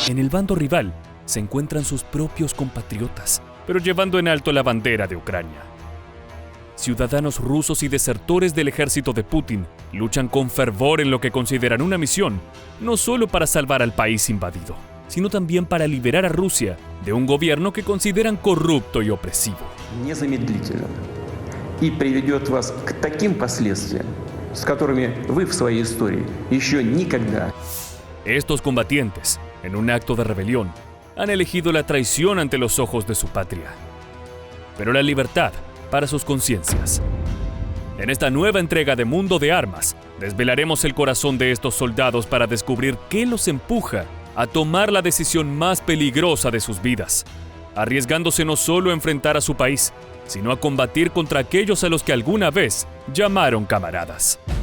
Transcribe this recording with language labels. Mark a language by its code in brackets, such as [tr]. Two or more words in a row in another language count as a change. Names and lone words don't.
[es] En el bando rival se encuentran sus propios compatriotas, pero llevando en alto la bandera de Ucrania. Ciudadanos rusos y desertores del ejército de Putin luchan con fervor en lo que consideran una misión, no solo para salvar al país invadido, sino también para liberar a Rusia de un gobierno que consideran corrupto y opresivo. [ru] Незамедлительно. И приведет вас к таким последствиям, с которыми вы в своей истории еще никогда. [es] Estos combatientes, en un acto de rebelión, han elegido la traición ante los ojos de su patria. Pero la libertad para sus conciencias. En esta nueva entrega de Mundo de Armas, desvelaremos el corazón de estos soldados para descubrir qué los empuja a tomar la decisión más peligrosa de sus vidas, arriesgándose no solo a enfrentar a su país, sino a combatir contra aquellos a los que alguna vez llamaron camaradas.